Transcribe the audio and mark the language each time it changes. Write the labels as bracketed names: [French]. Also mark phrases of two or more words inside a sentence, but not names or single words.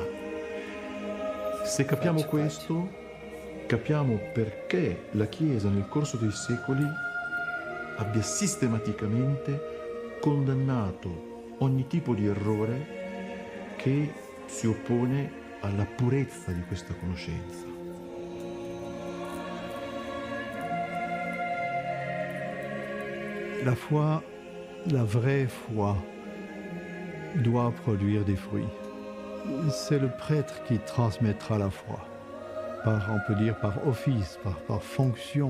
[Italian] Se capiamo questo, capiamo perché la Chiesa nel corso dei secoli abbia sistematicamente condannato ogni tipo di errore che si oppone alla purezza di questa conoscenza. [French] La foi, la vraie foi, doit produire des fruits. C'est le prêtre qui transmettra la foi, on peut dire par office, par fonction.